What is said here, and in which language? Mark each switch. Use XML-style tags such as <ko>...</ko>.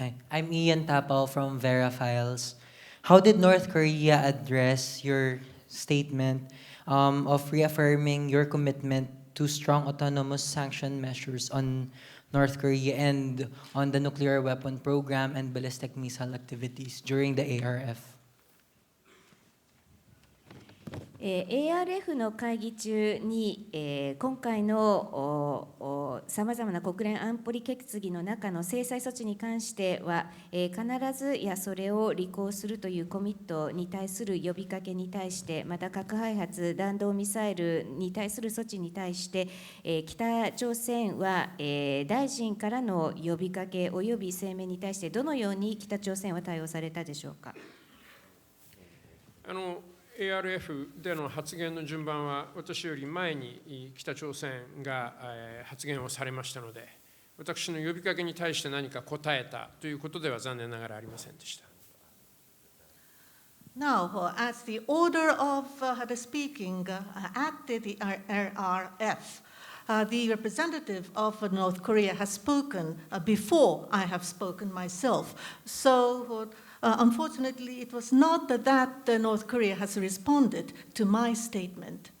<en>I'm Ian Tapao from Vera Files. How did North Korea address your statement of reaffirming your commitment to strong autonomous sanction measures on North Korea and on the nuclear weapon program and ballistic missile activities during the ARF?</en> <ja>ARF の会議中に、今回のさまざまな国連安保理決議の中の制裁措置に関しては、必ずそれを履行するというコミットに対する呼びかけに対して、また核開発弾道ミサイルに対する措置に対して、北朝鮮は、大臣からの呼びかけおよび声明に対してどのように北朝鮮は対応されたでしょうか。 ARF での発言の順番は私より前に北朝鮮が発言をされましたので、私の呼びかけに対して何か答えたということでは残念ながらありませんでした。</ja> <en>Now, as the order of the speaking at the RRF, the representative of North Korea has spoken before I have spoken myself. So, unfortunately, it was not that North Korea has responded to my statement.</en>